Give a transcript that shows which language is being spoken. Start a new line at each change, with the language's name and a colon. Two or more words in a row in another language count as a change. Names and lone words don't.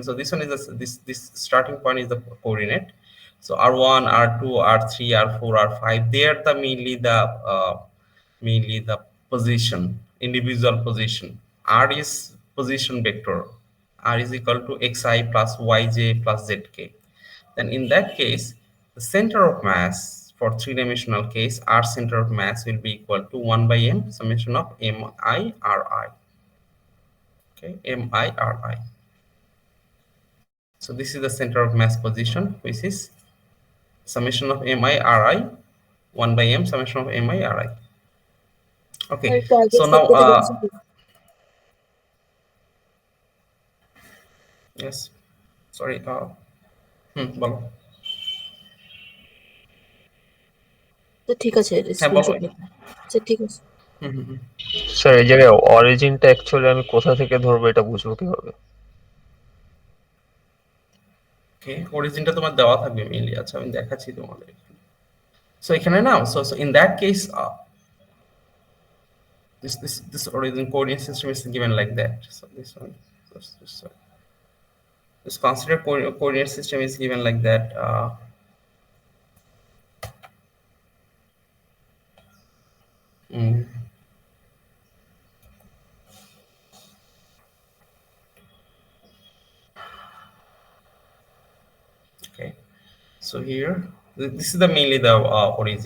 English: So this one is this starting point is the coordinate. So r1, r2, r3, r4, r5, they are the mainly the position, individual position. R is position vector. R is equal to xi plus yj plus zk. Then in that case, the center of mass for three-dimensional case, R center of mass will be equal to 1 by m summation of mi ri. Okay, mi ri. So this is the center of mass position, which is summation of mi ri, 1 by m summation of mi ri. Okay, so now yes, sorry,
Bangla: বলো। তো ঠিক আছে, স্ক্রিনশট নিতে। আচ্ছা ঠিক আছে স্যার, এই জায়গায় অরিজিনটা অ্যাকচুয়ালি আমি কোথা থেকে ধরবো এটা বুঝবো কিভাবে? ওকে, অরিজিনটা তোমার দেওয়া থাকবে মেইনলি। আচ্ছা, আমি দেখাচ্ছি তোমাদের। সো এখানে না,
English: so in that case this origin coordinate system is given like that. So this one, this consider coordinate system is given like that. Okay, so here this is the mainly the origin.